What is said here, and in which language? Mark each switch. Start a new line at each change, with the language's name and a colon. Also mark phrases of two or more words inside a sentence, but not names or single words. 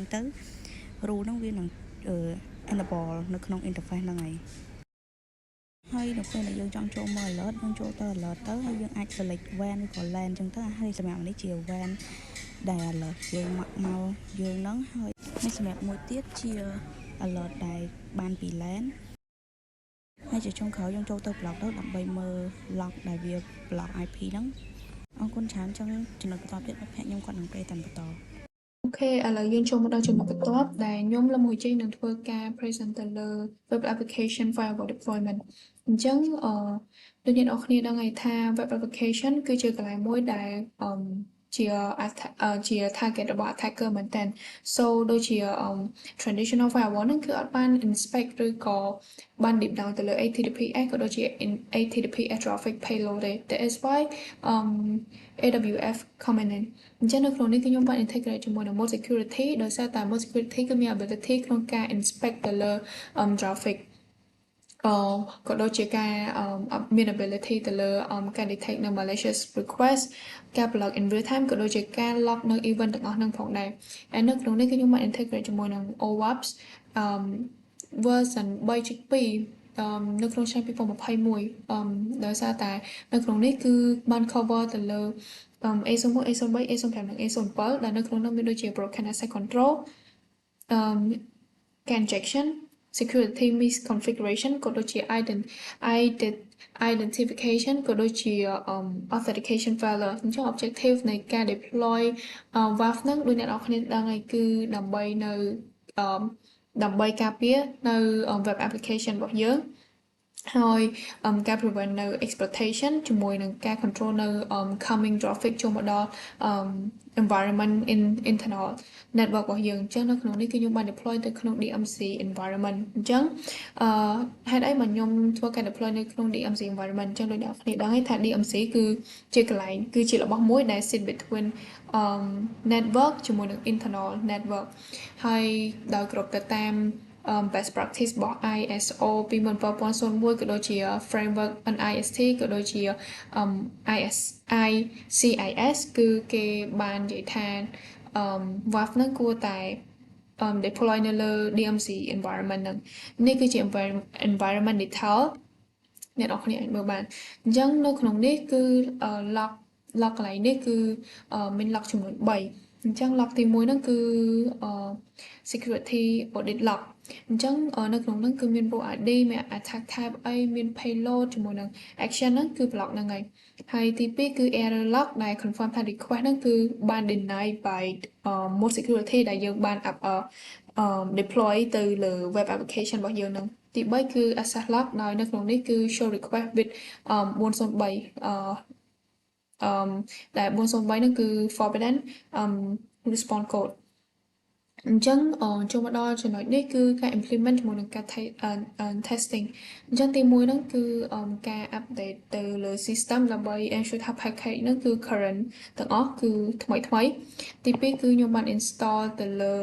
Khmer: ទៅ rule ហ្នឹងវានឹងenable នៅក្នុង interface ហ្នឹងហើយនៅពេលដែលយើងចង់ចូលមក alert យើងចូលទៅ alert ទៅហើយយើងអាច select WAN ឬក៏ LAN អញ្ចឹងទៅហើយសម្រាប់នេះជា WAN ដែល alert យើងមកយើងហ្នឹងហើយសម្រាប់មួយទៀតជា alert ដែលបានពី LAN ហើយជាចុងក្រោយយើងចូលទៅ block ទៅដើម្បីមើល log ដែលវា block IP ហ្នឹងអរគុណច្រើនចឹងចំណុចបន្តទៀតមិត្តភក្តិខ្ញុំគាត់នឹងពេលតាមបន្ត អូខេឥឡូវយើងចូលមកដល់ចំណុចបន្ទាប់ដែលខ្ញុំលមួយជ័យនឹងធ្វើការ present ទៅលើ
English: web application firewall deployment
Khmer: អញ្ចឹងដូចអ្នកនរគ្នាដឹងហើយថា
English: web application
Khmer: គឺជាកន្លែងមួយដែលជា target របស់ attacker មែនតើ so ដូចជា
English: traditional firewall
Khmer: ហ្នឹងគឺអត់បាន inspect ឬក៏បាន
English: deep down
Khmer: ទៅលើ HTTPS ក៏ដូចជា
English: HTTPS traffic payload
Khmer: ទេ
English: that is why AWF coming in
Khmer: អញ្ចឹងនៅក្នុងនេះគឺខ្ញុំបាន integrate ជាមួយនឹង
English: mode security
Khmer: ដោយសារតែ
English: mode security
Khmer: គឺមាន ability ក្នុងការ inspect ទៅលើ traffic ក៏ដូចជាការមាន ability ទៅលើការ detect នៅ
English: malicious request
Khmer: ការ
English: block in real time
Khmer: ក៏ដូចជាការ lock នៅ event ទាំងអស់ហ្នឹងផងដែរហើយនៅក្នុងនេះគឺខ្ញុំបាន integrate ជាមួយនឹង OWASP version 3.2នៅក្នុងឆ្នាំ2021ដោយសារតែនៅក្នុងនេះគឺបាន cover ទៅលើ A01 A03 A05 និង A07 ដែលនៅក្នុងនោះមានដូចជា
English: broken access control injection security misconfiguration
Khmer: ក៏ដូចជា identification ក៏ដូចជា
English: authentication failure
Khmer: អញ្ចឹង objective នៃការ deploy WAF ហ្នឹងដូចអ្នកនរគ្នាដឹងហើយគឺដើម្បីការពារនៅ
English: web application
Khmer: របស់យើងហើយការ prevent នៅ exploitation ជាមួយនឹងការ control នៅ
English: coming traffic
Khmer: ចូលមកដល់
English: environment in internal network
Khmer: របស់យើងអញ្ចឹងនៅក្នុងនេះគឺខ្ញុំបាន deploy ទៅក្នុង
English: DMZ environment
Khmer: អញ្ចឹងហេតុអីមកខ្ញុំធ្វើការ deploy នៅក្នុង
English: DMZ environment
Khmer: អញ្ចឹងដូចអ្នកគ្នាដឹងហើយថា DMZ គឺជាកន្លែងគឺជារបស់មួយដែល
English: sit between network
Khmer: ជាមួយនឹង
English: internal network
Khmer: ហើយដោយគ្រប់ទៅតាម
English: best practice
Khmer: របស់ ISO 27001ក៏ដូចជា
English: framework NIST
Khmer: ក៏ដូចជា ICIS គឺគេបាននិយាយថា WAF ហ្នឹងគួរតែ deploy នៅលើ
English: DMZ environment
Khmer: ហ្នឹងនេះគឺជា
English: environment detail
Khmer: អ្នកនរគ្នាអាចមើលបាន អញ្ចឹងនៅក្នុងនេះគឺ lock កន្លែងនេះគឺមាន lock ចំនួន3អអញ្ចឹង lock ទី1ហ្នឹងគឺ
English: security audit lock
Khmer: អញ្ចឹង នៅក្នុងហ្នឹងគឺមាន
English: row ID
Khmer: មាន
English: attack type
Khmer: អីមាន payload ជាមួយនឹង action ហ្នឹងគឺ block ហ្នឹងហើយហើយទី2គឺ
English: error lock
Khmer: ដែល confirm ថា request ហ្នឹងគឺបាន
English: deny by mode security
Khmer: ដែលយើងបាន deploy ទៅលើ
English: web application
Khmer: របស់យើងហ្នឹងទី3គឺ
English: access lock
Khmer: ដោយនៅក្នុងនេះគឺ
English: show request with
Khmer: 403 ដែល403ហ្នឹងគឺ
English: forbidden response code
Khmer: អញ្ចឹងចូលមកដល់ចំណុចនេះគឺការ implement ជាមួយនឹងការ testing អញ្ចឹងទី1ហ្នឹងគឺការ update ទៅលើ system ដើម្បី ensure ថា package ហ្នឹងគឺ current ទាំងអស់គឺថ្មីទី2គឺខ្ញុំបាន install ទៅលើ